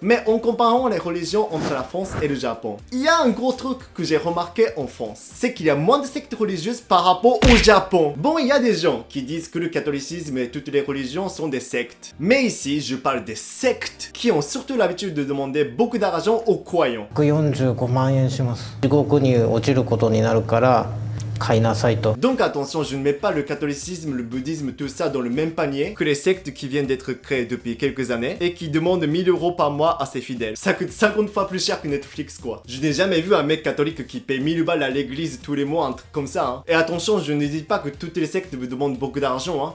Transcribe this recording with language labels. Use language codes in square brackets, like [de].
[fr] Mais en comparant les religions entre la France et le Japon, il y a un gros truc que j'ai remarqué en France, c'est qu'il y a moins de sectes religieuses par rapport au Japon. Bon, il y a des gens qui disent que le catholicisme et toutes les religions sont des sectes. Mais ici, je parle des sectes qui ont surtout l'habitude de demander beaucoup d'argent aux croyants. [ja] 45万円します。地獄に落ちることになるから買いなさいと。 [fr] Donc attention, je ne mets pas le catholicisme, le bouddhisme, tout ça dans le même panier que les sectes qui viennent d'être créées depuis quelques années et qui demandent 1000 € par mois à ses fidèles. Ça coûte 50 fois plus cher que Netflix quoi. Je n'ai jamais vu un mec catholique qui paye 1000 balles à l'église tous les mois, un truc comme ça hein. Et attention, je ne dis pas que toutes les sectes vous demandent beaucoup d'argent hein.